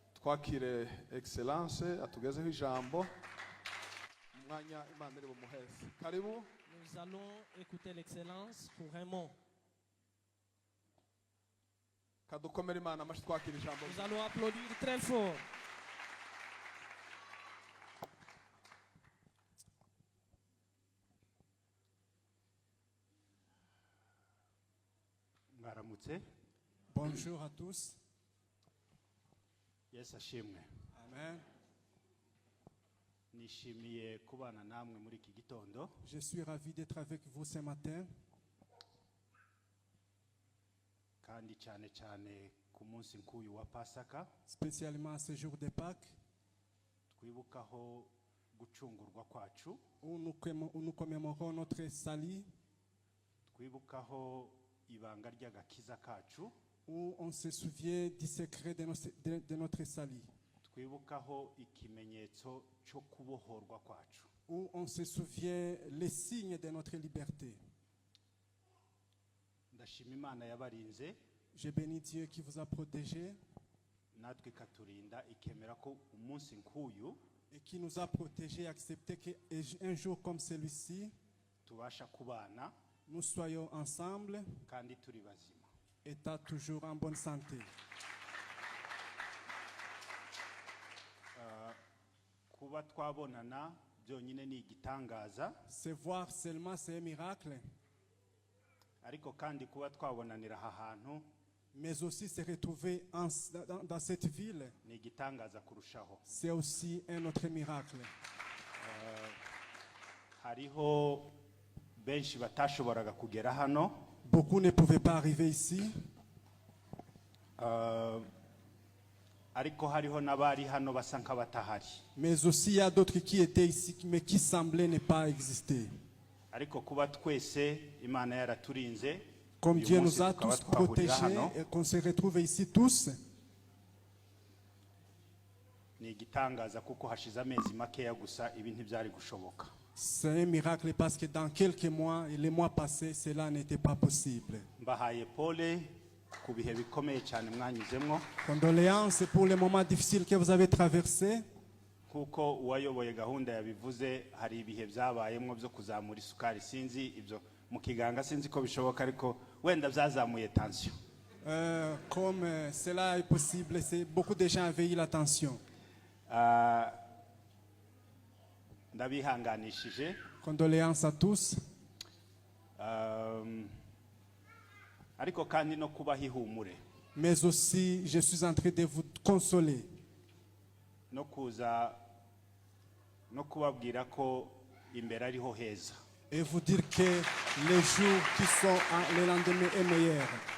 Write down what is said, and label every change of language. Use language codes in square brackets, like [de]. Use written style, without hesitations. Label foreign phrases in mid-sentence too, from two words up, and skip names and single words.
[rw] twakire excellence atugezeho ijambo umwanya Imana iri bumuheze. Karibu. [fr] Nous allons écouter l'excellence pour un mot. [rw] Kadukomere Imana amashi twakire ijambo. [fr] Nous allons applaudir très fort. [rw] Mwaramutse. [fr] Bonjour à tous. [rw] Yesu ashimwe. Amen. Nishimiye kubana namwe muri iki gitondo. [fr] Je suis ravi d'être avec vous ce matin. [rw] Kandi cyane cyane ku munsi nk'uyu wa Pasaka. [fr] Spécialement à ce jour de Pâques. [rw] Twibukaho gucungurwa kwacu. [fr] Où nous commémorons notre salut. [rw] Twibukaho ibanga ry'agakiza kacu. [fr] Où on se souvient du secret de notre salut. [rw] Twibukaho ikimenyetso cyo kubohorwa kwacu. [fr] Où on se souvient les signes de notre liberté. [rw] Ndashima Imana yabarinze. [fr] Je bénis Dieu qui vous a protégé. [rw] Natwe katurinda ikemera ko umunsi nk'uyu. [fr] Et qui nous a protégés et accepté qu'un jour comme celui-ci, [rw] tubasha kubana. [fr] Nous soyons ensemble. [rw] Kandi turi bazima. [fr] État toujours en bonne santé. [rw] Kuba twabonana byonyine ni igitangaza. [fr] Se voir seulement c'est un miracle. [rw] Ariko kandi kuba twabonanira aha hantu. [fr] Mais aussi se retrouver dans cette ville. [rw] Ni igitangaza kurushaho. [fr] C'est aussi un autre miracle. [rw] Hariho benshi batashoboraga kugera hano. [fr] Beaucoup ne pouvaient pas arriver ici. [rw] Ariko hariho nabari hano basa nk'abatahari. [fr] Mais aussi il y a d'autres qui étaient ici mais qui semblaient ne pas exister. [rw] Ariko kuba twese Imana yaraturinze. [fr] Comme Dieu nous a tous protégés et qu'on se retrouve ici tous. [rw] Ni igitangaza kuko hashize amezi makeya gusa ibi ntibyari gushoboka. [fr] C'est un miracle parce que dans quelques mois et les mois passés cela n'était pas possible. [rw] Mbahaye pole ku bihe bikomeye cyane mwanyuzemwo. [fr] Condoléances pour les moments difficiles que vous avez traversés. [rw] Kuko uwayoboye gahunda yabivuze hari ibihe byabayemwo byo kuzamura isukari sinzi ibyo mu kiganga sinzi ko bishoboka ariko wenda byazamuye tension. [fr] Comme cela est possible, c'est beaucoup de gens avaient eu la tension. [rw] Ndabihanganishije. [fr] Condoléances à tous. [rw] Ariko kandi no kubaha ihumure. [fr] Mais aussi, je suis en train de vous consoler. [rw] No kuza no kubabwira ko imbere ariho heza. [fr] Et vous dire que les jours qui sont le lendemain est meilleur.